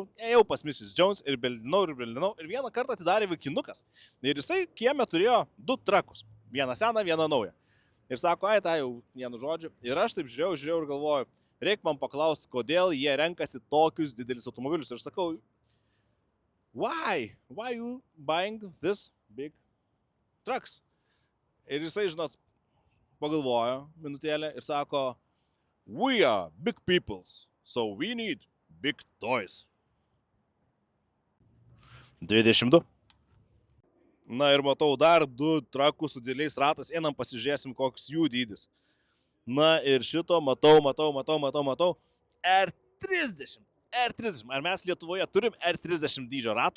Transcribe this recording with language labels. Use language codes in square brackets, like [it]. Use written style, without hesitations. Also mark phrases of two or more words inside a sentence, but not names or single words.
[lt] Ėjau pas Mrs. Jones ir beldinau. Ir vieną kartą atidarė vaikinukas. Ir jisai kieme turėjo 2 trakus. Vieną seną, vieną naują. Ir sako, ai, tai jau vienu žodžiu. Ir aš taip žiūrėjau ir galvoju, reikia man paklausti, kodėl jie renkasi tokius didelius automobilius. Ir sakau, [en] why you buying this big trucks? [lt] Ir jisai, žinot, pagalvojo minutėlę ir sako, [en] we are big peoples, so we need big toys. [lt] 22. Na ir matau dar 2 trakus su dideliais ratais, einam pasižiūrėsim, koks jų dydis. Na ir šito matau. R30. Ar mes Lietuvoje turim R30 dydžio ratų?